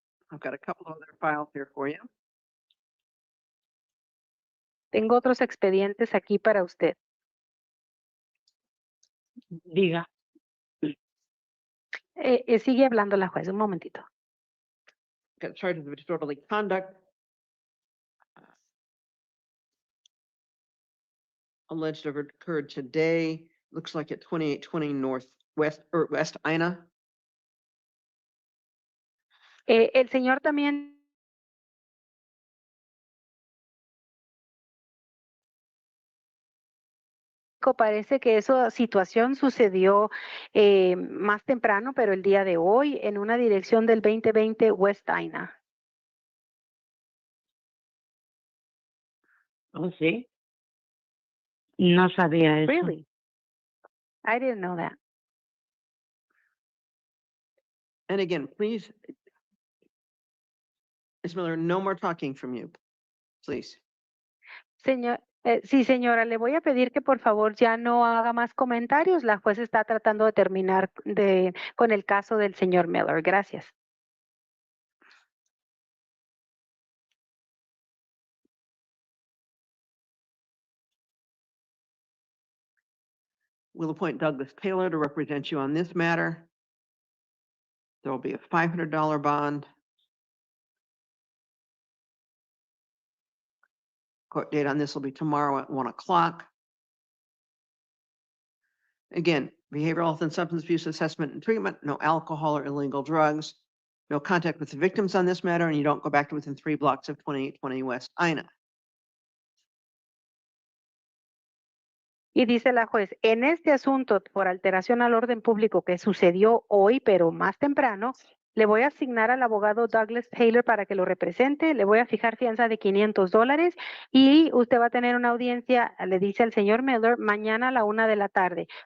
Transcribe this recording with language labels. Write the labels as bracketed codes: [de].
[en] I've got a couple of other files here for you. [es] Tengo otros expedientes aquí para usted. Diga. Sigue hablando la juez, un momentito. [en] Got charges of disorderly conduct. Alleged to have occurred today, looks like at 2820 Northwest or West Ina. [es] El señor también parece que esa situación sucedió más temprano, pero el día de hoy en una dirección del 2020 West Ina. ¿Oh, sí? No sabía eso. [en] Really? I didn't know that. And again, please, Ms. Miller, no more talking from you, please. [es] Señor, sí, señora, le voy a pedir que por favor ya no haga más comentarios. La juez está tratando de terminar con el caso del señor Miller. Gracias. [en] We'll appoint Douglas Taylor to represent you on this matter. There will be a $500 bond. Court date on this will be tomorrow at 1 o'clock. Again, behavioral health and substance abuse assessment and treatment, no alcohol or illegal drugs, no contact with the victims on this matter, and you don't go back to within 3 blocks of 2820 West Ina. [es] Y dice la juez, en este asunto por alteración al orden público que sucedió hoy, pero más temprano, le voy a asignar al abogado Douglas Taylor para que lo represente, le voy a fijar fianza de $500 y usted va a tener una audiencia, le dice al señor Miller, mañana a la 1 de la tarde.